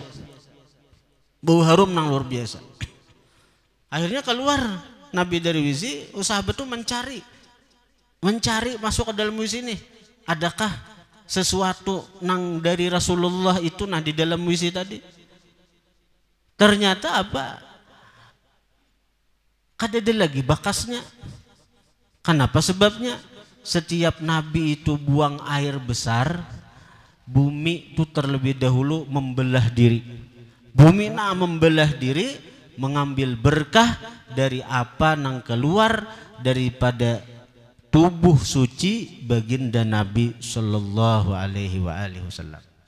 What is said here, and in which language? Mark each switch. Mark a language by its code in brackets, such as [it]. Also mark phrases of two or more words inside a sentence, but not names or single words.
[id] Bau harum nang luar biasa. Akhirnya keluar Nabi dari WC, sahabat itu mencari masuk ke dalam WC ini. Adakah sesuatu nang dari Rasulullah itu di dalam WC tadi? [bjn] Ternyata apa? Kada ada lagi bakasnya. [id] Kenapa sebabnya? Setiap Nabi itu buang air besar, bumi itu terlebih dahulu membelah diri. Bumi membelah diri, mengambil berkah dari apa nang keluar daripada tubuh suci baginda Nabi [ar] صلى الله عليه وسلم.